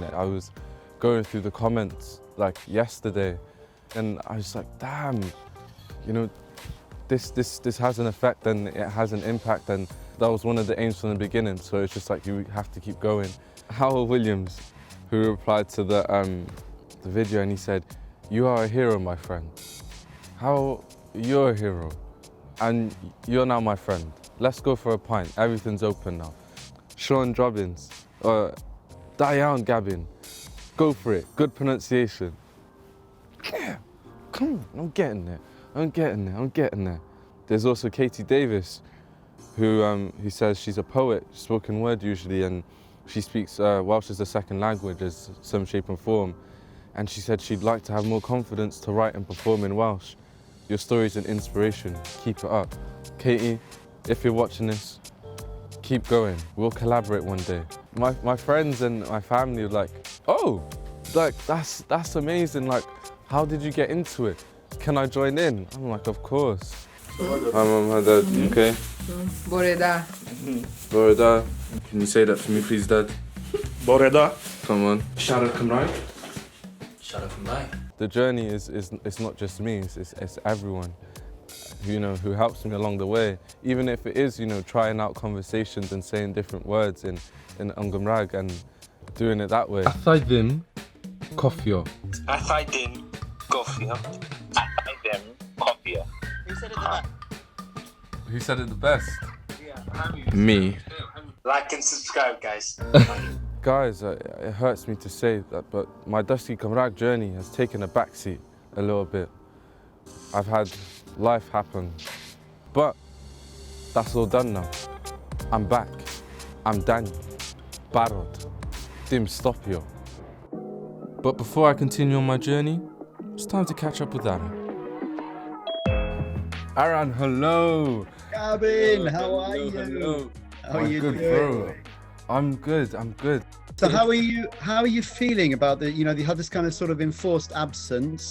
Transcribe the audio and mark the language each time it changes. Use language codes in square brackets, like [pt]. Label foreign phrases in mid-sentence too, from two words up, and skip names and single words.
[en] I was going through the comments like yesterday, and I was like, damn, you know, this has an effect and it has an impact, and that was one of the aims from the beginning. So it's just like you have to keep going. Howell Williams, who replied to the video, and he said, "You are a hero, my friend. How you're a hero, and you're now my friend. Let's go for a pint. Everything's open now." Sean Drobbins, [cy] da iawn, [en] Gabin. Go for it. Good pronunciation. Yeah, come on, I'm getting there. There's also Katie Davis, who says she's a poet, spoken word usually, and she speaks Welsh as a second language, as some shape and form. And she said she'd like to have more confidence to write and perform in Welsh. Your story's an inspiration. Keep it up. Katie, if you're watching this, keep going. We'll collaborate one day. My friends and my family were like, oh, like that's amazing. Like, how did you get into it? Can I join in? I'm like, of course. Hi mum, hi dad, you okay? [cy] Bore da. Bore da. [en] Can you say that for me please, dad? [cy] Bore da. [en] Come on. [cy] Siarad Cymraeg. Siarad Cymraeg. [en] The journey is not just me, it's everyone, who helps me along the way. Even if it is, trying out conversations and saying different words in Gymraeg and doing it that way. [cy] Allai ddim cofio. Allai ddim gofio. Allai ddim cofio. [en] Who said it the best? Me. Like and subscribe, guys. Guys, it hurts me to say that, but my [cy] dysgu Cymraeg [en] journey has taken a backseat a little bit. I've had life happen, but that's all done now. I'm back. I'm Danny. Barod. [cy] Dim stopio. [en] But before I continue on my journey, it's time to catch up with Rhan. Rhan, hello. Gabin, how are you? Hello. How are you good, doing? bro. I'm good. So how are you feeling about you had this kind of sort of enforced absence.